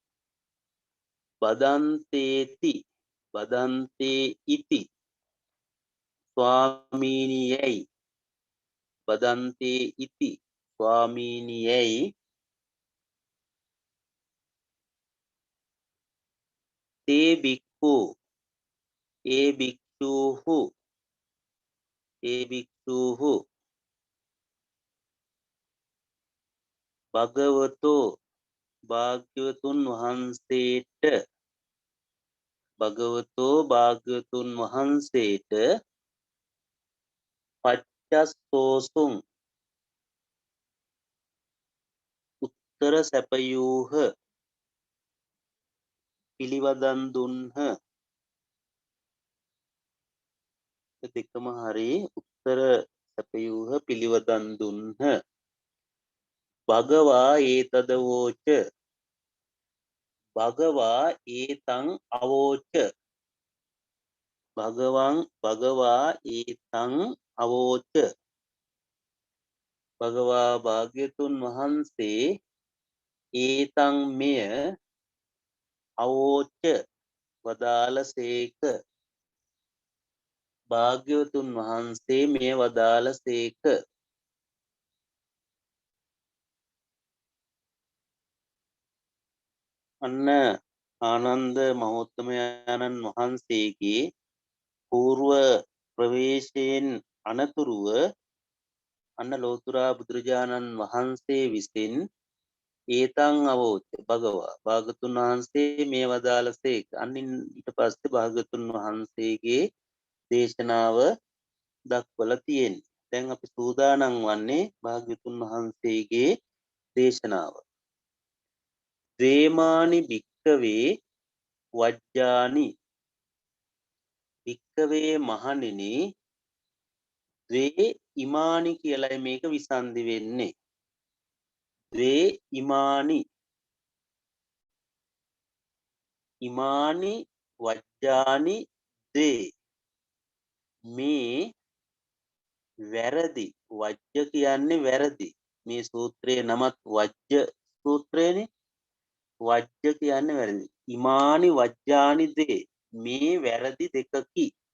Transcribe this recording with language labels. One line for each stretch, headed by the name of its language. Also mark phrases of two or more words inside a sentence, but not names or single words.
Pali: බදන්තේ ඉති ස්වාමීනියයි තේ භික්ඛු ඒ
Sinhala: භික්ෂූහු භගවතෝ භාග්‍යවතුන් වහන්සේට පච්චස්සෝසුං උත්තර සැපයූහ පිළිවදන් දුන්හ. දෙකම හරි උත්තර සැපයූහ පිළිවදන් දුන්හ.
Pali: භගවා ඒතදවෝච භගවා ඒතං අවෝච භගවා ඒතං අවෝච භගවා
Sinhala: භාග්‍යතුන් වහන්සේ
Pali: ඒතං මෙය
Sinhala: අවෝච වදාළසේක භාග්‍යවතුන් වහන්සේ මෙය වදාළසේක අන්න ආනන්ද මහෝත්තමයන්න් වහන්සේගේ పూర్ව ප්‍රවේශයෙන් අනතුරුව අන්න ලෝතුරා බුදුරජාණන් වහන්සේ විසින්
Pali: ඒතං අවෝච භගවා
Sinhala: භාගතුන් වහන්සේ මේ වදාළසේක අන්නින් ඊට පස්සේ භාගතුන් වහන්සේගේ දේශනාව දක්වලා තියෙන්නේ. දැන් අපි සූදානම් වන්නේ භාග්‍යතුන් වහන්සේගේ දේශනාව.
Pali: ද්වේමානි භික්කවේ වජ්ජානි භික්කවේ මහණෙනි ද්වේ ඉමානි
Sinhala: කියලයි මේක විසන්ධි වෙන්නේ.
Pali: ද්වේ ඉමානි ඉමානි වජ්ජානි ද්වේ
Sinhala: මේ වැරදි වජ්ජ කියන්නේ වැරදි මේ සූත්‍රයේ නමත් වජ්ජ සූත්‍රයනේ වජ්ජ කියන්නේ වැරදි
Pali: ඉමානි වජ්ජානි
Sinhala: දේ මේ වැරදි දෙකකි